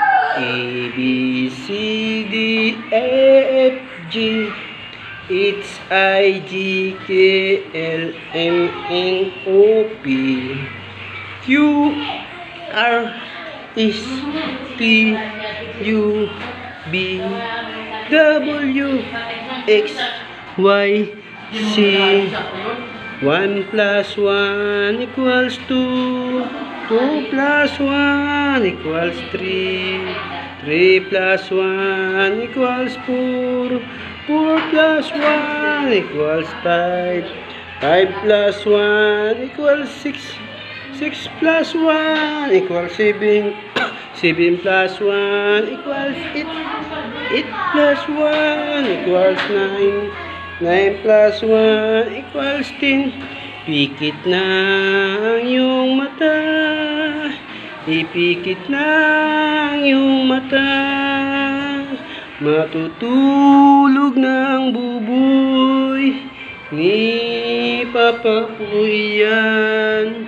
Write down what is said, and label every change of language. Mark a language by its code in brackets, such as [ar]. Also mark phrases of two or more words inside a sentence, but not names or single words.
[en] A, B, C, D, E, F, G, H, I, J, K, L, M, N, O, P, Q, R, S, T, U, V, W, X, Y, Z. 1 plus 1 equals 2. 2 plus 1 equals 3. 3 plus 1 equals 4. 4 plus 1 equals 5. 5 plus 1 equals 6. 6 plus 1 equals 7. 7 plus 1 equals 8. 8 plus 1 equals 9. 9 plus 1 equals 10. [tl] Pikit na ang iyong mata. Ipikit na ang iyong mata. Matutulog na ang buboy ni Papa Puyan.